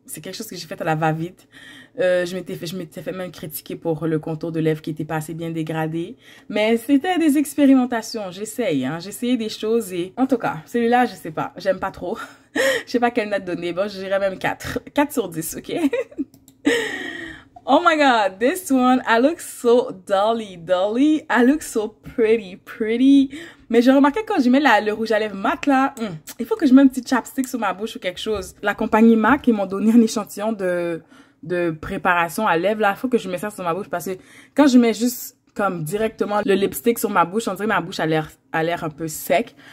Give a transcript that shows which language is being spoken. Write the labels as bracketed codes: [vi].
[fr] C'est quelque chose que j'ai fait à la va-vite. Je m'étais fait même critiquer pour le contour de lèvres qui était pas assez bien dégradé. Mais c'était des expérimentations. J'essaye, hein. J'ai essayé des choses et... En tout cas, celui-là, je sais pas. J'aime pas trop. Je sais pas quelle note donner. Bon, je dirais même 4. 4 sur 10, ok? [en] Oh my god, this one, I look so dolly. I look so pretty. [fr] Mais j'ai remarqué quand je mets le rouge à lèvres mat là, il faut que je mette un petit chapstick sur ma bouche ou quelque chose. La compagnie MAC, ils m'ont donné un échantillon de préparation à lèvres là. Il faut que je mette ça sur ma bouche parce que quand je mets juste comme directement le lipstick sur ma bouche, on dirait que ma bouche a l'air un peu sec.